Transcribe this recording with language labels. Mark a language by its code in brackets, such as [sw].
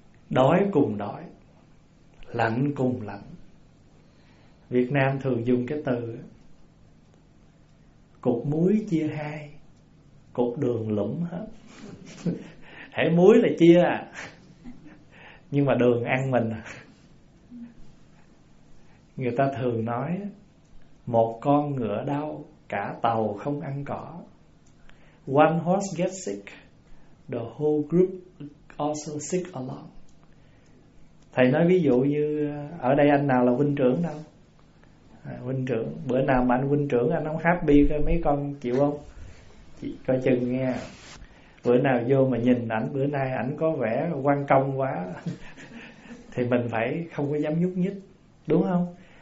[vi] Đói cùng đói, lạnh cùng lạnh. Việt Nam thường dùng cái từ cục muối chia hai, cục đường lủng hết. Hễ muối là chia à, nhưng mà đường ăn mình à. Người ta thường nói một con ngựa đau, cả tàu không ăn cỏ. [en] One horse gets sick, the whole group also sick along. [vi] Thầy nói ví dụ như ở đây anh nào là huynh trưởng đâu? Huynh trưởng, bữa nào mà anh huynh trưởng anh không happy coi mấy con chịu không? Chị coi chừng nghe. Bữa nào vô mà nhìn ảnh bữa nay ảnh có vẻ quan công quá thì mình phải không có dám nhúc nhích, đúng không?